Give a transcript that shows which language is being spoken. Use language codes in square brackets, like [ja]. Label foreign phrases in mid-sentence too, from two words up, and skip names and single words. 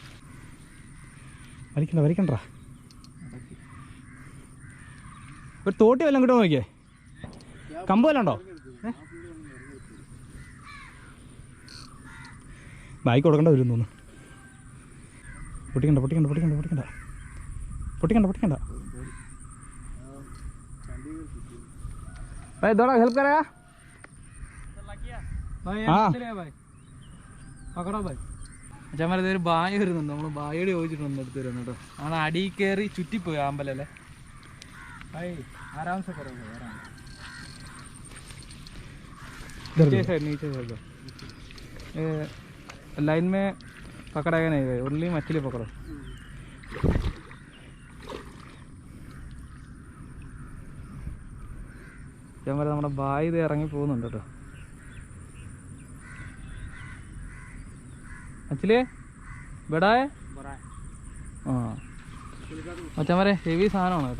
[ml] വലിക്കണ്ട ഒരു തോട്ടി വല്ലതും കിട്ടുമോ നോക്കിയേ? കമ്പ് വല്ലതും ഉണ്ടോ? ബായിക്ക് കൊടുക്കേണ്ട വരും തോന്നുന്നു. പൊട്ടിക്കണ്ട. [hi] भाई थोड़ा हेल्प करेगा? पकड़ो भाई. [ml] അച്ഛന്മാരത് ഒരു ബായ വരുന്നുണ്ട്. നമ്മൾ ബായോട് ചോദിച്ചിട്ടുണ്ട് അടുത്ത് വരുന്നു കേട്ടോ. നമ്മൾ അടി കയറി ചുറ്റിപ്പോയി ആമ്പലല്ലേ. [hi] भाई आराम से करोगे, आराम नीचे साइड लाइन में पकड़ाएगा नहीं भाई, ओनली मछली पकड़ो. [ml] ക്യാമറ നമ്മുടെ ബായ് ഇത് ഇറങ്ങി പോകുന്നുണ്ട് കേട്ടോ. മച്ചിലേ ബെടായേ ആ മച്ചന്മാരെ ഹെവി സാധനമാണ് കേട്ടോ.